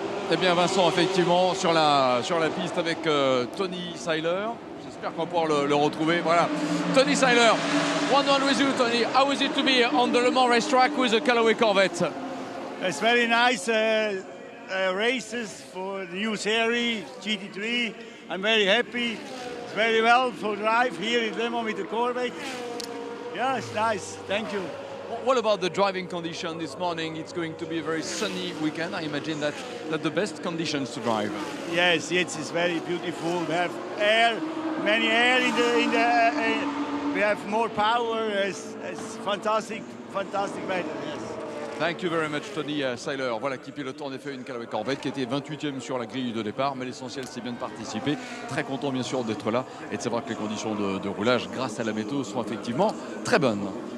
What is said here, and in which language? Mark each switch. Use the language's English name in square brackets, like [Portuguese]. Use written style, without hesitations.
[French] Eh bien Vincent, effectivement, sur la piste avec Tony Seiler. J'espère qu'on va pouvoir le retrouver. Voilà. [English] Tony Seiler, one with you, Tony. How is it to be on the Le Mans racetrack with a Callaway Corvette? It's very nice races for the new series, GT3. I'm very happy. It's very well for drive here in Le Mans with the Corvette. Yeah, it's nice. Thank you. What about the driving condition this morning? It's going to be a very sunny weekend. I imagine that's the best conditions to drive. Yes, it's very beautiful. We have air, many air in the we have more power. It's fantastic weather. Yes. Thank you very much, Tony Seiler. [French] Voilà, qui pilote en effet une Callaway Corvette qui était 28e sur la grille de départ, mais l'essentiel c'est bien de participer. Très content bien sûr d'être là et de savoir que les conditions de roulage grâce à la météo sont effectivement très bonnes.